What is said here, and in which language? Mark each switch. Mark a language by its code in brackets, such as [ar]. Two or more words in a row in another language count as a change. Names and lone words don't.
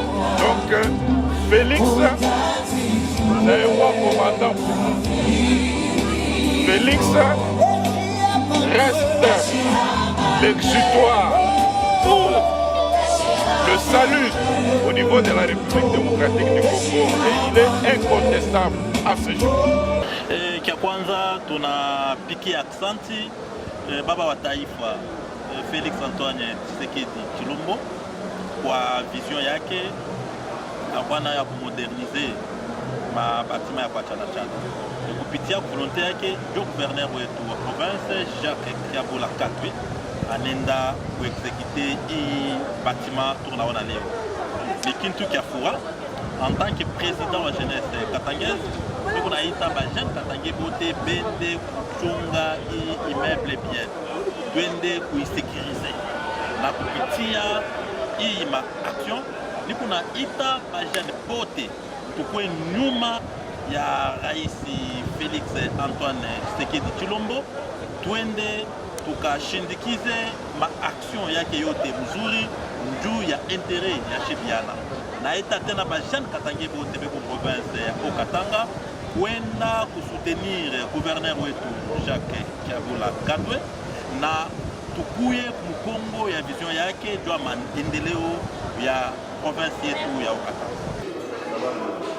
[fr] Donc, Félix, c'est un bon commandant pour nous. Félix reste l'exutoire pour le salut au niveau de la République démocratique du Congo. Et il est incontestable à ce jour. [sw] Kia kwanza tunapikia aksanti baba wa taifa Felix Antoine Tshisekedi Tshilombo kwa vision yake bwana ya kumodernize mabatima ya kwa Chana Chana. Kupitia volonté yake ndio gouverneur wetu wa province Jacques Kiabola Katwe anenda kuexécuter hii batima tunaona leo. Ni kintu kia fura [fr] en tant que président [sw] wa jeunesse katangaise. [fr] Nous avons [sw] ba jeune Katangé bote bende kuchunga hii [fr] immeuble bien. [sw] Twende kuisécuriser. Na kupitia hii ma action ni kuna ita ba jeune bote tukwe nyuma ya Rais Félix Antoine Tshisekedi Tshilombo. Twende tukashindikize ma action yake yote mzuri njuu ya intérêt ya shebiana. Na ita tena ba jeune Katangé bote beko province ya Haut-Katanga kwenda kusutenir gouverneur wetu Jacques Kiabula Kadwe na tukuye mkongo ya vision yake juu ya maendeleo ya province yetu ya Okatanga.